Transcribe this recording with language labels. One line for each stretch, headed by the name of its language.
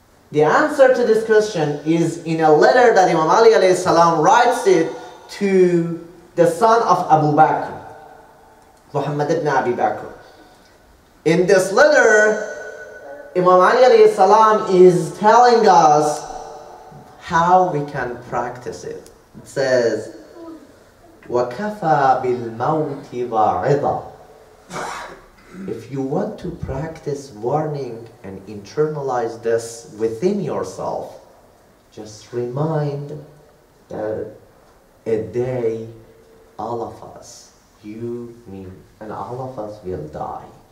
English: The answer to this question is in a letter that Imam Ali alayhi salam writes it to the son of Abu Bakr, Muhammad ibn Abi Bakr. In this letter, Imam Ali alayhi salam is telling us how we can practice it.
Arabic: It says, وَكَفَى بِالْمَوْتِ وَعِظًا.
English: If you want to practice warning and internalize this within yourself, just remind that a day all of us, you, me, and all of us will die.